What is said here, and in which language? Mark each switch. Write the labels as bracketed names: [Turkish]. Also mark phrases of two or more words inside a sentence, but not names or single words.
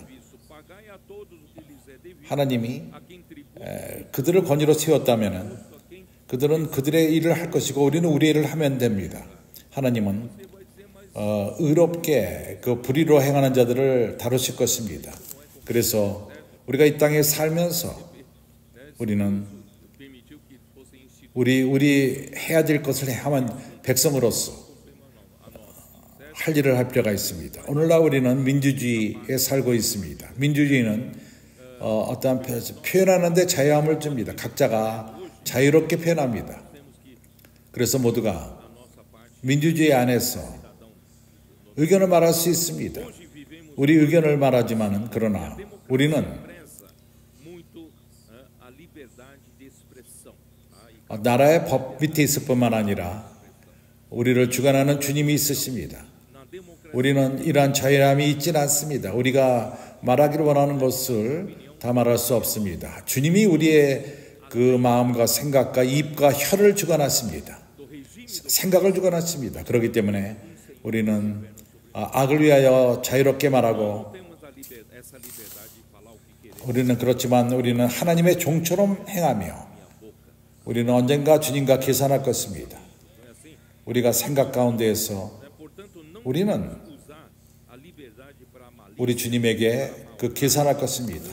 [Portuguese] isso pagai a todos o que lhes é devido, [Korean] 하나님이 [Portuguese] a quem tributa, [Korean] 그들을 권위로 세웠다면은 [Portuguese] a quem [Korean] 그들은 그들의 일을 할 것이고 우리는 우리의 일을 하면 됩니다. 하나님은 [Portuguese] vai dizer, mas [Korean] 의롭게 그 불의로 행하는 자들을 다루실 것입니다. 그래서 우리가 이 땅에 살면서 우리는 [Portuguese] permitiu que fossem instituídos [Korean] 우리 해야 될 것을 하면 백성으로서 할 일을 할 필요가 있습니다. 오늘날 우리는 민주주의에 살고 있습니다. 민주주의는 어떠한 표현하는데 자유함을 줍니다. 각자가 자유롭게 표현합니다. 그래서 모두가 민주주의 안에서 의견을 말할 수 있습니다. 우리 의견을 말하지만은 그러나 우리는 [Portuguese] preza muito a liberdade de expressão. [Korean] 나라의 법 밑에 있을 뿐만 아니라 우리를 주관하는 주님이 있으십니다. [Portuguese] Na democracia, [Korean] 우리는 이러한 자유함이 있지는 않습니다. 우리가 말하기를 원하는 것을 다 말할 수 없습니다. 주님이 우리의 그 마음과 생각과 입과 혀를 주관하십니다. [Portuguese] do regime [Korean] 생각을 주관하십니다. 그렇기 때문에 우리는 악을 위하여 자유롭게 말하고 [Portuguese] temos essa [Korean] 우리는 그렇지만 우리는 하나님의 종처럼 행하며 우리는 언젠가 주님과 계산할 것입니다. 우리가 생각 가운데에서 우리는 우리 주님에게 그 계산할 것입니다.